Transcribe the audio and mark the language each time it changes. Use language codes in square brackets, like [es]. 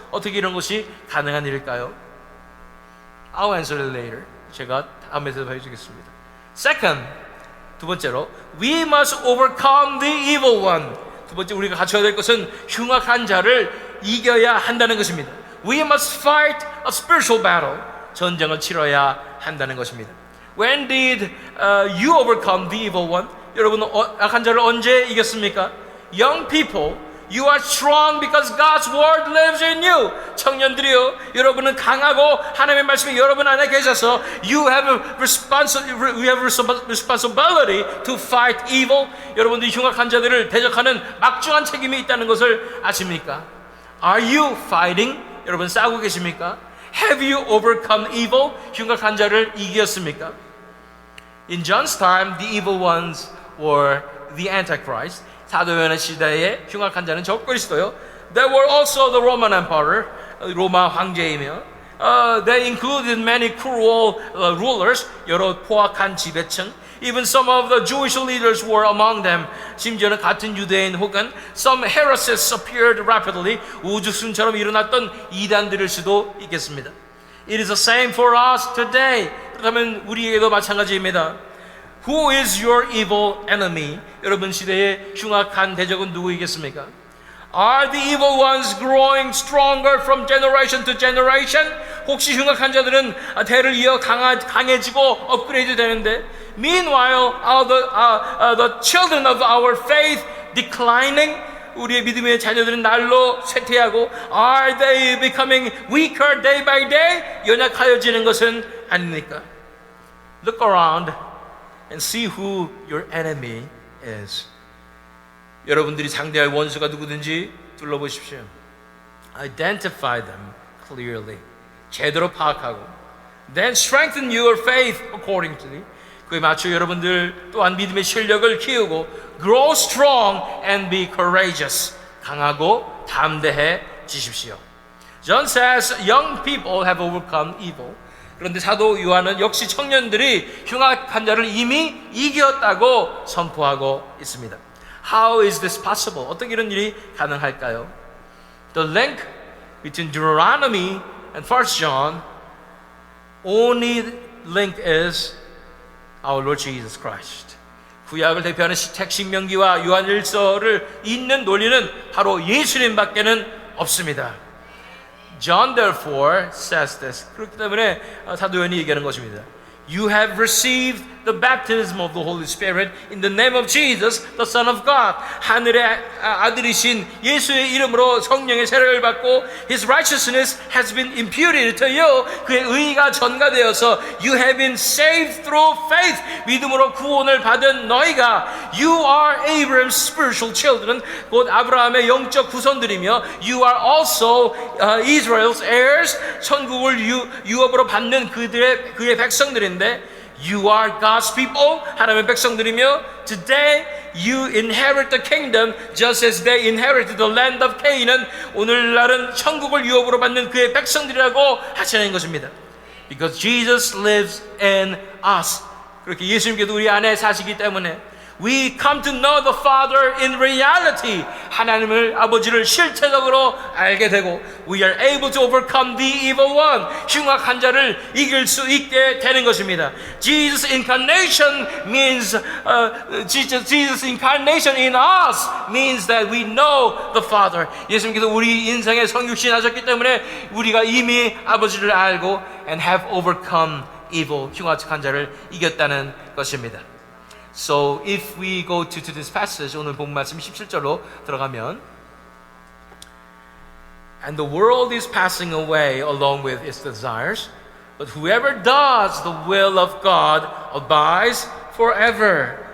[ko] 어떻게 이런 것이 가능한 일일까요? [en] I'll answer it later. [ko] 제가 다음에 대답해 주겠습니다. [en] Second, [ko] 두 번째로, [en] we must overcome the evil one. [ko] 두 번째 우리가 갖춰야 될 것은 흉악한 자를 이겨야 한다는 것입니다. [en] We must fight a spiritual battle. [ko] 전쟁을 치러야 한다는 것입니다. [en] When did you overcome the evil one? [ko] 여러분, 악한 자를 언제 이겼습니까? [en] Young people, you are strong because God's word lives in you. [ko] 청년들이요, 여러분은 강하고 하나님의 말씀이 여러분 안에 계셔서 [en] you have responsibility to fight evil. [ko] 여러분들이 흉악한 자들을 대적하는 막중한 책임이 있다는 것을 아십니까? [en] Are you fighting? [ko] 여러분 싸우고 계십니까? [en] Have you overcome evil? [ko] 흉악한 자를 이겼습니까? [en] In John's time, the evil ones were the Antichrist. [ko] 사도 요한의 시대에 흉악한 자는 적그리스도요. [en] There were also the Roman Emperor, [ko] 로마 황제이며, [en] they included many cruel rulers, [ko] 여러 포악한 지배층. [en] Even some of the Jewish leaders were among them. [ko] 심지어는 같은 유대인 혹은 [en] some heresies appeared rapidly. [ko] 우주순처럼 일어났던 이단들일 수도 있겠습니다. [en] It is the same for us today. [ko] 그렇다면 우리에게도 마찬가지입니다. [en] Who is your evil enemy? [ko] 여러분 시대의 흉악한 대적은 누구이겠습니까? [en] Are the evil ones growing stronger from generation to generation? [ko] 혹시 흉악한 자들은 대를 이어 강해지고 업그레이드 되는데 [en] Meanwhile, the children of our faith declining? [ko] 우리의 믿음의 자녀들은 날로 쇠퇴하고 [en] Are they becoming weaker day by day? [ko] 연약하여지는 것은 아닙니까? [en] Look around and see who your enemy is. [ko] 여러분들이 상대할 원수가 누구든지 둘러보십시오. [en] Identify them clearly. [ko] 제대로 파악하고 [en] then strengthen your faith accordingly. [ko] 그에 맞춰 여러분들 또한 믿음의 실력을 키우고 [en] grow strong and be courageous. [ko] 강하고 담대해지십시오. [en] John says young people have overcome evil. [ko] 그런데 사도 요한은 역시 청년들이 흉악한 자를 이미 이겼다고 선포하고 있습니다. [en] How is this possible? [ko] 어떻게 이런 일이 가능할까요? [en] The link between Deuteronomy and 1 John only link is our Lord Jesus Christ. [ko] 구약을 대표하는 택신명기와 요한일서를 잇는 논리는 바로 예수님밖에는 없습니다. [en] John therefore says this. [ko] 그렇기 때문에 사도 요한이 얘기하는 것입니다. [en] You have received the baptism of the Holy Spirit in the name of Jesus, the Son of God. [ko] 하늘의 아들이신 예수의 이름으로 성령의 세례를 받고 [en] His righteousness has been imputed to you. [ko] 그의 의가 전가되어서 [en] You have been saved through faith. [ko] 믿음으로 구원을 받은 너희가 [en] You are Abraham's spiritual children. [ko] 곧 아브라함의 영적 후손들이며 [en] You are also Israel's heirs. [ko] 천국을 유업으로 받는 그의 백성들인데 [en] You are God's people, [ko] 하나님의 백성들이며 [en] Today you inherit the kingdom just as they inherited the land of Canaan. [ko] 오늘날은 천국을 유업으로 받는 그의 백성들이라고 하시는 것입니다. [en] Because Jesus lives in us. [ko] 그렇게 예수님께도 우리 안에 사시기 때문에 [en] We come to know the Father in reality. [ko] 하나님을 아버지를 실체적으로 알게 되고 [en] We are able to overcome the evil one. [ko] 흉악한 자를 이길 수 있게 되는 것입니다. [en] Jesus incarnation means Jesus incarnation in us means that we know the Father. [ko] 예수님께서 우리 인생에 성육신 하셨기 때문에 우리가 이미 아버지를 알고 [en] and have overcome evil. [ko] 흉악한 자를 이겼다는 것입니다. [en] So if we go to this passage, [ko] 오늘 본 말씀 17절로 들어가면 [en] And the world is passing away along with its desires, but whoever does the will of God abides forever.